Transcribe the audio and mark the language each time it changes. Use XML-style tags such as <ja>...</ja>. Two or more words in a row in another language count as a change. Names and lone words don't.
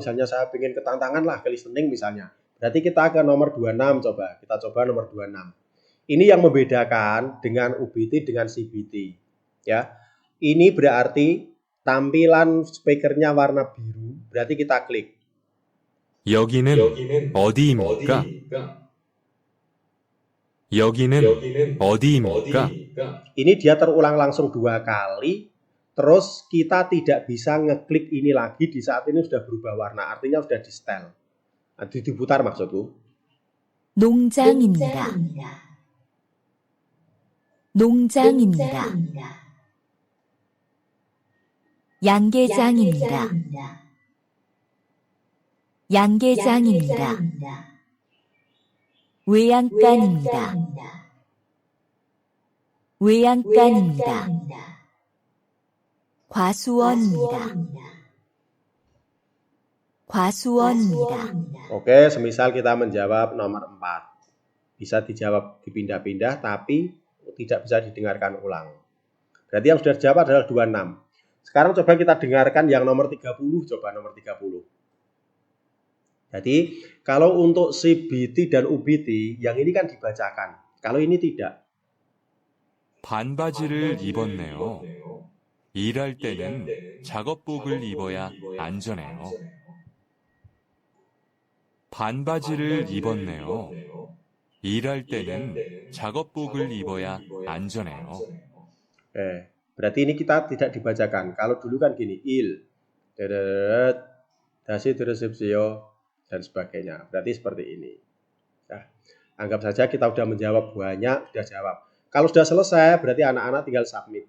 <id>Misalnya saya pengen ketantangan lah ke listening misalnya. Berarti kita ke nomor 26 coba. Kita coba nomor 26. Ini yang membedakan dengan UBT dengan CBT. Ya, ini berarti tampilan speakernya warna biru. Berarti kita klik.</id> <ko>여기는 어디입니까? 여기는 어디입니까?</ko> <id>Ini dia terulang langsung 2 kali. Terus kita tidak bisa ngeklik ini lagi di saat ini sudah berubah warna. Artinya sudah di setel. Diputar maksudku.</id> <ko>농장입니다. 양계장입니다. 외양간입니다. 과수원입니다.</ko> <id>Oke, semisal kita menjawab nomor 4. Bisa dijawab dipindah-pindah tapi tidak bisa didengarkan ulang. Berarti yang sudah dijawab adalah 26. Sekarang coba kita dengarkan yang nomor 30. Coba nomor 30. Jadi kalau untuk CBT dan UBT yang ini kan dibacakan. Kalau ini tidak.</id> <ko>반바지를 입었네요. 일할 때는 작업복을 입어야 안전해요. 반바지를 입었네요. 일할 때는 작업복을 입어야 안전해요.</ko> <id>Berarti ini kita tidak dibacakan. Kalau dulu kan gini, dasi resepsio dan sebagainya. Berarti seperti ini. Nah, anggap saja kita sudah menjawab banyak, sudah jawab. Kalau sudah selesai, berarti anak-anak tinggal submit.</id>